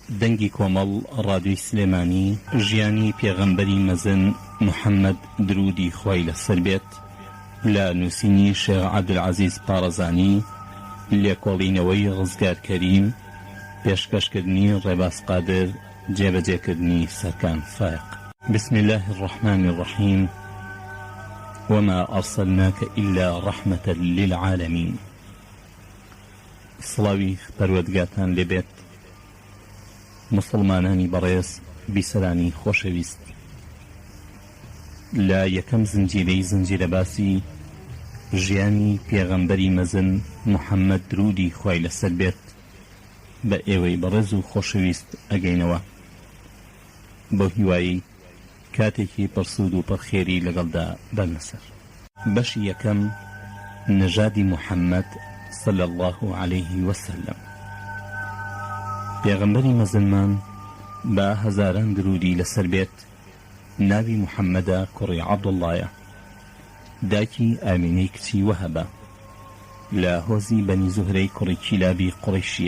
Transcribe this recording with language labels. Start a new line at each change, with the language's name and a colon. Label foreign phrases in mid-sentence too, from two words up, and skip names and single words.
Central Kurdish: دەنگی کۆمەڵ ڕادیۆی سلێمانی ژیانی پێغەمبەری مەزن محەممەد درودی خۆی لەسەر بێت لە نووسینی شێخ عەبدولعەزیز پارەزانی لێکۆڵینەوەی ڕزگار کەریم پێشکەشکردنی ڕێباز قادر جێبەجێکردنی سەرکان فایق.
Arabic: بسم الله الرحمن الرحیم وما أرسلناك إلا رحمة للعالمين.
Central Kurdish: سڵاوی پەروەردگارتان لێبێت مسلمانانی بەڕێز بیسەرانی خۆشەویست. لە یەکەم زنجیرەی زنجیرە باسی ژیانی پێغەمبەری مەزن محەممەد درودی خوای لەسەر بێت بە ئێوەی بەڕێز و خۆشەویست ئەگەینەوە بۆ هیوایی کاتێکی پرسود و پڕخێری لەگەڵدا بەرنەسەر. بەشی یەکەم نەژادی محەممەد
Arabic: صلى الله عليه وسلم.
Central Kurdish: پێغەمبەری مەزنمان بە هەزاران درودی لەسەر بێت ناوی محەممەدە کوڕی عەبدوڵڵایە داکی ئامینەی کچی وەهەبە لە هۆزی بەنی زوهرەی کوڕی کیلابی قوڕیشیە.